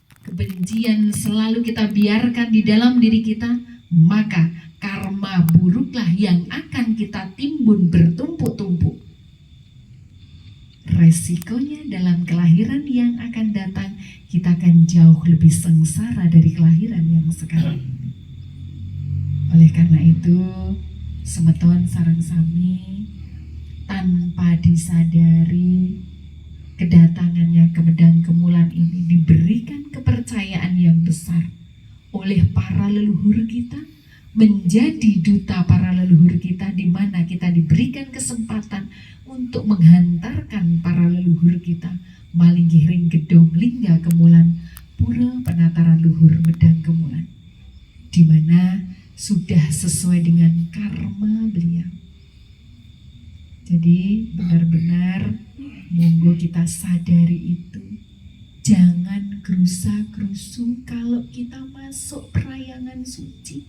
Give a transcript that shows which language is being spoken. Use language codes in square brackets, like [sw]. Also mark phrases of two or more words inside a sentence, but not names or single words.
[id] kebencian selalu kita biarkan di dalam diri kita, maka karma buruklah yang akan kita timbun bertumpuk-tumpuk. Resikonya dalam kelahiran yang akan datang, kita akan jauh lebih sengsara dari kelahiran yang sekarang. Oleh karena itu, [ban] semeton sareng sami, [id] tanpa disadari, kedatangannya ke Medang Kemulan ini diberikan kepercayaan yang besar oleh para leluhur kita, menjadi duta para leluhur kita, di mana kita diberikan kesempatan untuk menghantarkan para leluhur kita malinggiring gedong lingga kemulan pura penataran luhur Medang Kemulan, di mana sudah sesuai dengan karma beliau. Jadi benar-benar monggo kita sadari itu. Jangan gerusa-gerusu kalau kita masuk perayangan suci.